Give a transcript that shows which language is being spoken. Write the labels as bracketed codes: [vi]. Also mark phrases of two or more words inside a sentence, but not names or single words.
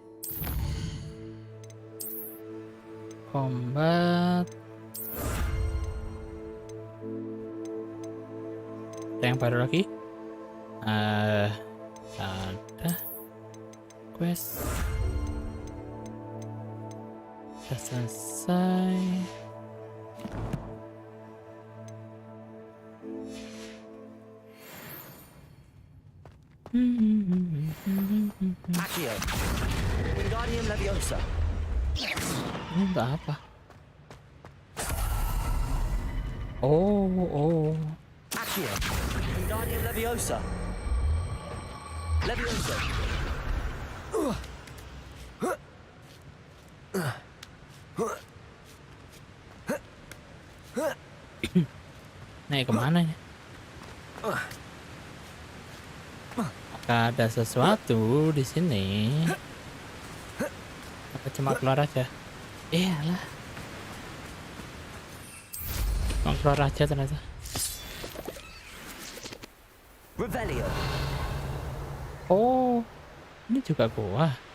[id] Combat. Ada yang baru lagi? Ada quest. Sudah selesai. Accio. Wingardium Leviosa. Ini untuk apa? Oh. Accio. Wingardium Leviosa. Leviosa. Naik kemana ya? Apakah ada sesuatu di sini? Apa cuma keluar aja? Iyalah. Cuma keluar aja ternyata. Revelio. Oh, ini juga gua.